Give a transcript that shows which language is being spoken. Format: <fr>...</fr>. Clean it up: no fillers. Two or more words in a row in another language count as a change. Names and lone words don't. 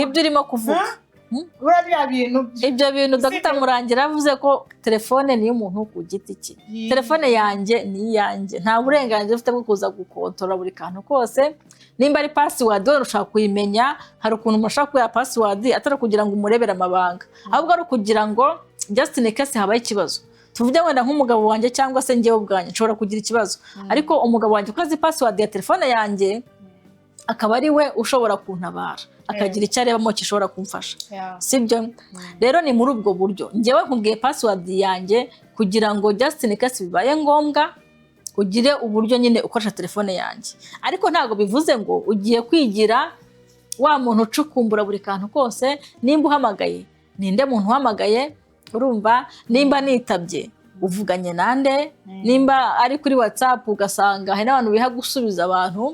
<rw>ibyo urimo kuvuga ibyo bintu Dr. Murangira avuze ko telefone ni y'umuntu ku giti cye telefone yanjye ni iyanjye nta burenganzira ufite bwo kuza gukontorora buri kantu kose nimba ari password wari ushaka kuyimenya hari ukuntu mushaka kuya password atari kugira ngo umurebere amabanga ahubwo ari kugira ngo</rw> <en>just in case</en> <rw>habaye ikibazo tuvuge wenda nk'umugabo wanjye cyangwa se njyewe ubwanjye nshobora kugira ikibazo ariko umugabo wanjye ukazi password ya telefone yanjye akaba ari we ushobora kuntabara akagira icyo arebamo gishobora kumfasha sibyo rero ni muri ubwo buryo njyewe nkubwiye password yanjye kugira ngo</rw> <en>just in case</en> <rw>bibaye ngombwa ugire uburyo nyine ukoresha telefone yanjye, ariko ntabwo bivuze ngo ugiye kwigira wa muntu ucukumbura buri kantu kose. Nimba uhamagaye, ninde muntu uhamagaye, urumva? Nimba nitabye, uvuganye nande? Nimba ari kuri WhatsApp ugasanga hari n'abantu biha gusubiza abantu</rw>